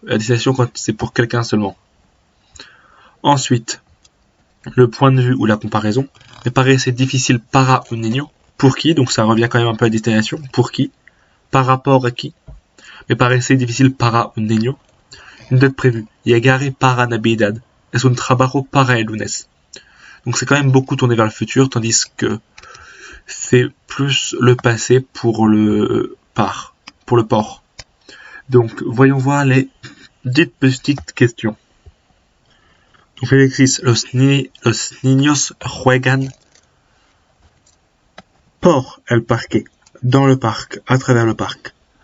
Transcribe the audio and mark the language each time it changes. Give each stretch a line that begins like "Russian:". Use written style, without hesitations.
French: La destination quand c'est pour quelqu'un seulement. Ensuite, le point de vue ou la comparaison.
Spanish: Me parece difficile para un niño.
French: Pour qui? Donc ça revient quand même un peu à la destination. Pour qui? Par rapport à qui?
Spanish: Me parece difficile para un niño.
French: Une date prévue.
Spanish: Llegaré para Navidad. Es un trabajo para el lunes.
French: Donc c'est quand même beaucoup tourné vers le futur, tandis que c'est plus le passé pour le port. Donc voyons voir les dites petites questions. Donc Alexis,
Spanish: los niños juegan por el parque,
French: dans le parc, à travers le parc.